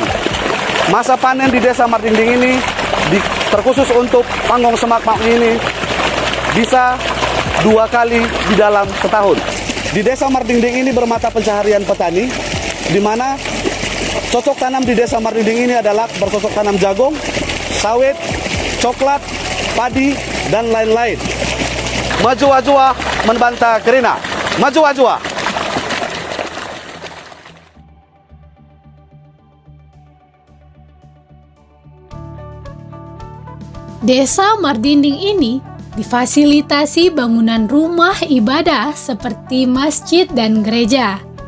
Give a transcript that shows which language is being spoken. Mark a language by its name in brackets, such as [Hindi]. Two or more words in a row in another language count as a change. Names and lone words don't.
[Indonesian] Masa panen di Desa Mardinding ini terkhusus untuk Panggong Semakmak ini bisa 2 kali di dalam setahun. Di Desa Mardinding ini bermata pencaharian petani, di mana cocok tanam di Desa Mardinding ini adalah bercocok tanam jagung, sawit, coklat, padi, dan lain-lain. [Batak Karo] Majua-jua membantah kerina. Majua-jua. [Indonesian] Desa Mardinding ini difasilitasi bangunan rumah ibadah seperti masjid dan gereja.